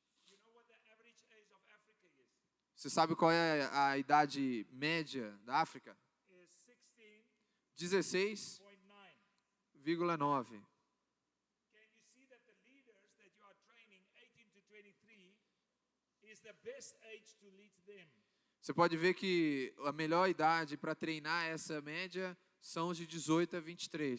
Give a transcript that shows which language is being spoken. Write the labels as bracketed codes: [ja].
[en] You know what the average age of Africa is? [pt] Você sabe qual é a idade média da África? [en] Is [pt] 16,9. [en] 16.9. Can you see that the leaders that you are training, 18 to 23, is the best age to lead them? [pt] Você pode ver que a melhor idade para treinar essa média são os de 18 a 23.